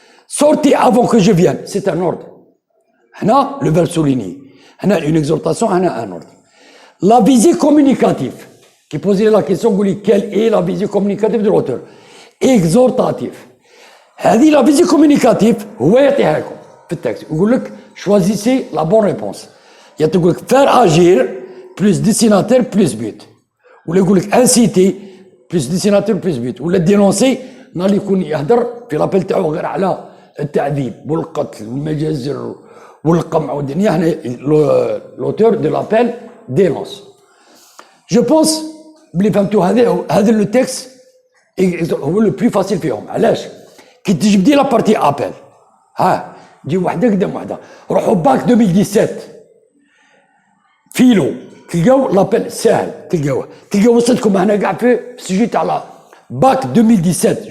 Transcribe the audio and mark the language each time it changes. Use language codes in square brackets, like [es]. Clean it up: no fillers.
[fr] Sortez avant que je vienne, c'est un ordre. Là, le verbe souligné. Là, une exhortation, là, un ordre. La visée communicative, qui posait la question, quelle est la visée communicative de l'auteur? Exhortatif. [ar] هذه [fr] la visée communicative [ar] هو يعطيها لكم في التكست، يقول لك [fr] choisissez la bonne réponse. [ar] يقول لك [fr] faire agir plus destinataire plus but، [ar] ولا يقول لك [fr] inciter plus destinataire plus but، [ar] ولا dénoncer نهار يكون يهدر في لابيل تاعو غير على التعذيب والقتل والمجازر والقمع والدنيا. هنا [fr] l'auteur de l'appel dénonce. [ar] جو بونس بلي فهمتوا هذا لو تكست هو لو بلو فاسيل فيهم. علاش؟ كي تجبدي لا بارتي ابل، ها تجي وحده قدام وحده. روحوا باك 2017 فيلو تلقاو لابيل ساهل، تلقاو وصلتكم هنا كاع في السوجي تاع باك 2017.